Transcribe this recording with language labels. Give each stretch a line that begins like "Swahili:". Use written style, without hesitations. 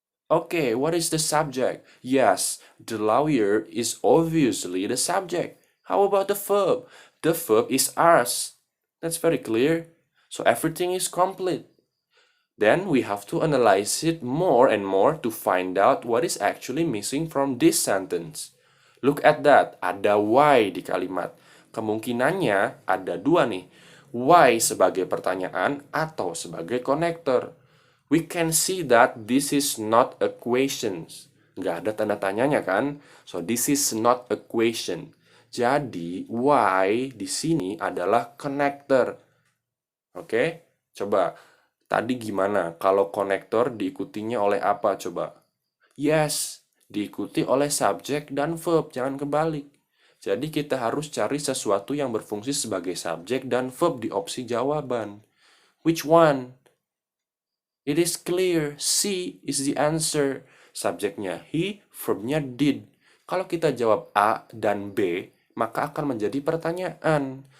English: Okay, what is the subject? Yes, the lawyer is obviously the subject. How about the verb? The verb is asked. That's very clear. So everything is complete. Then we have to analyze it more and more to find out what is actually missing from this sentence. Look at that,
Indonesian: ada why di kalimat. Kemungkinannya ada dua nih. Why sebagai pertanyaan atau sebagai konektor.
English: We can see that this is not a question.
Indonesian: Nggak ada tanda tanyanya kan?
English: So this is not a question.
Indonesian: Jadi why di sini adalah konektor. Oke, coba. Tadi gimana kalau konektor diikutinya oleh apa coba? Yes, diikuti oleh subjek dan verb, jangan kebalik. Jadi kita harus cari sesuatu yang berfungsi sebagai subjek dan verb di opsi jawaban.
English: Which one? It is clear, C is the answer.
Indonesian: Subjeknya he, verbnya did. Kalau kita jawab A dan B, maka akan menjadi pertanyaan.